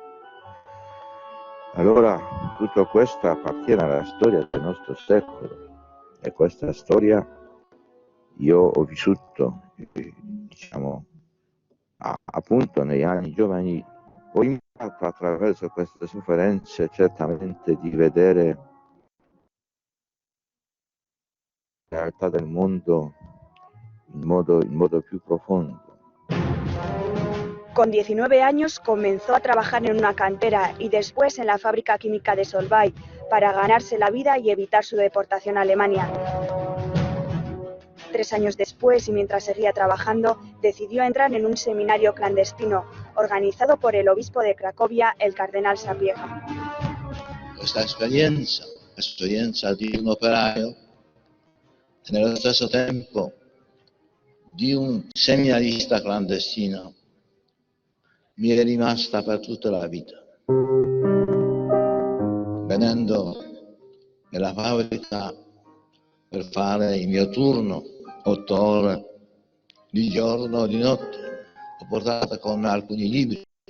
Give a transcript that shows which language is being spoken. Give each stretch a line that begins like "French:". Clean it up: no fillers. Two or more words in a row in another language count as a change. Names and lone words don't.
Italian: Allora tutto questo appartiene alla storia del nostro secolo e questa storia io ho vissuto, diciamo, appunto negli anni giovanili. Ho imparato attraverso queste sofferenze certamente di vedere la realtà del mondo in modo più profondo.
Spanish: Con 19 años comenzó a trabajar en una cantera y después en la fábrica química de Solvay para ganarse la vida y evitar su deportación a Alemania. 3 años después, y mientras seguía trabajando, decidió entrar en un seminario clandestino organizado por el obispo de Cracovia, el cardenal Sapieha.
Italian: Questa esperienza di un operaio e nello stesso tempo di un seminarista clandestino mi è rimasta per tutta la vita. Venendo nella fabbrica per fare il mio turno, 8 ore di giorno o di notte, ho portato con me alcuni libri.